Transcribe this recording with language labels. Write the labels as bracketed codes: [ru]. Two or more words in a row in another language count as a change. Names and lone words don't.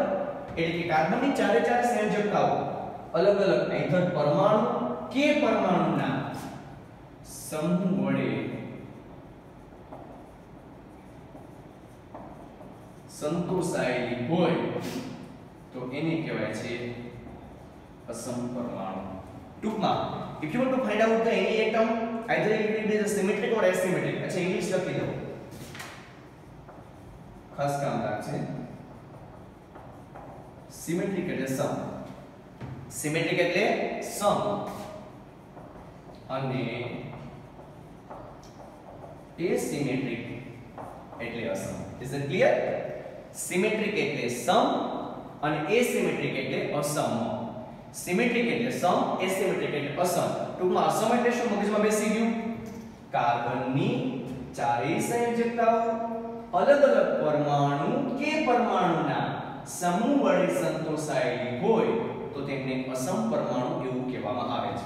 [gu] એટલે કે કાર્બનની ચારે ચાર સંયોજકતાઓ અલગ અલગ આઈધર પરમાણુ કે પરમાણુના સમૂહ વડે સંતોષાયેલી હોય તો એને કહેવાય છે અસમ પરમાણુ. [en] ટૂંકમાં if you want to find out the any atom either it will be the symmetric or asymmetric. [gu] અચ્છા ઇંગ્લિશ લખી દો, ખાસ કામ લાગશે. સિમેટ્રિક એટલે સમ, સિમેટ્રિક એટલે સમ અને એસિમેટ્રિક એટલે અસમ. [en] Is it clear? [gu] સિમેટ્રિક એટલે સમ અને એસિમેટ્રિક એટલે અસમ. સિમેટ્રિક એટલે સમ, એસિમેટ્રિક એટલે અસમ. ટૂંકમાં અસમ એટલે શું મગજમાં બેસી ગયું? કાર્બનની ચારેય સંયોજકતાઓ અલગ અલગ પરમાણુ કે પરમાણુના સમૂહ વડે સંતોષાયેલી હોય તો તેમને અસમ પરમાણુ એવું કહેવામાં આવે છે.